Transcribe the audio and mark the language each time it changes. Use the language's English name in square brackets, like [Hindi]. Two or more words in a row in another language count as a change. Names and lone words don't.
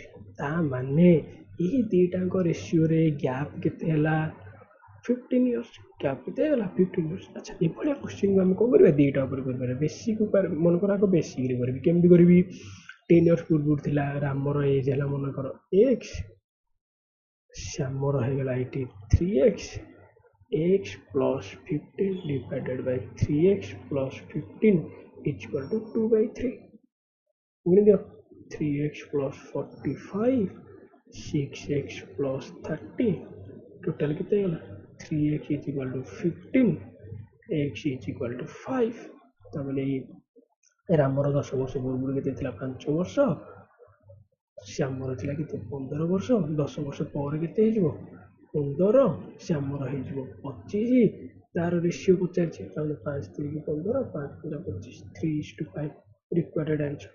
[Odia] ତା ମାନେ ଏହି ଦୁଇଟାଙ୍କ ରେସିଓରେ ଗ୍ୟାପ୍ କେତେ ହେଲା? 15 years। ଗ୍ୟାପ୍ କେତେ ହେଇଗଲା? 15 years। ଆଚ୍ଛା ଏଭଳିଆ କ୍ୱେଶ୍ଚିନ୍କୁ ଆମେ କ'ଣ କରିବା? ଦୁଇଟା ଉପରେ କରିପାରିବା। ବେସିକ୍ ମନେକର ଆଗ ବେସିକ୍ରେ କରିବି। କେମିତି କରିବି? 10 years ପୂର୍ବରୁ ଥିଲା ରାମର ଏଜ୍ ହେଲା ମନେକର x, ଶ୍ୟାମର ହେଇଗଲା ଏଇଠି 3x, [English] x plus 15 divided by 3x plus 15 equal to 2/3। [Odia] ଗୁଣି ଦିଅ [English] 3x plus 45, 6x plus 30, [Odia] ଟୋଟାଲ୍ କେତେ ହେଇଗଲା? [English] 3x is equal to 15, x is equal to 5। [Odia] ତାମାନେ ରାମର 10 ବର୍ଷ ପୂର୍ବରୁ କେତେ ଥିଲା? 5 ବର୍ଷ। ଶ୍ୟାମର ଥିଲା କେତେ? 15 ବର୍ଷ। 10 ବର୍ଷ ପରେ କେତେ ହେଇଯିବ? 15। ଶ୍ୟାମର ହେଇଯିବ 25। ତାର ରେସିଓ ପଚାରିଛି, ତାହେଲେ 5 3 15, 5 5 25, 3:5 [English] required answer.